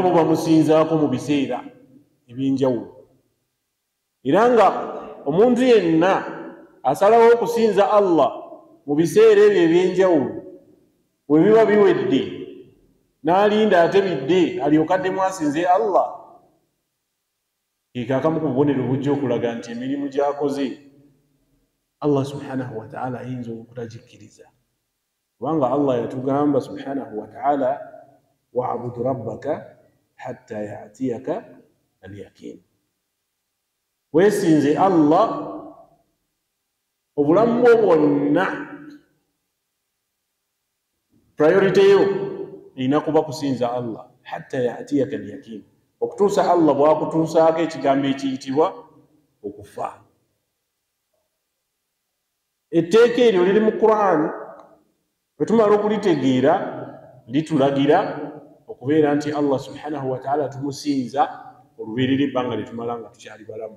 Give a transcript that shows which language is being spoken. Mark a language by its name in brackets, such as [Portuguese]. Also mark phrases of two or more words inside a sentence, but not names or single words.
[Ganda] bo bamusinzaako mu biseera eby'enjawulo, era nga omuntu yenna asalawo okusinza Allah mu biseera ebyo eby'enjawulo bwe biba biwedde n'alinda ate bidde alyoka addemu asinze Allah, akamu ku bubonero bujja okulaga nti emirimu gy'akoze Allah [Arabic] سبحانه وتعالى [Ganda] ayinza okutagikkiriza. Kubanga Allah yatugamba [Arabic] سبحانه وتعالى, واعبد ربك حتى يأتيك اليقين. [Ganda] Weesinze Allah obulamu bwo bwonna, priority yo erina kuba kusinza Allah [Arabic] حتى يأتيك اليقين, [Ganda] okutuusa Allah bw'akutuusaako ekigambo ekiyitibwa okufa. Etteeka eryo liri mu Quran, bwe tumala okulitegeera litulagira okubeera nti Allah [Arabic] سبحانه وتعالى [Ganda] tumusinza olubeerera ebbanga lye tumala nga tukyali balamu.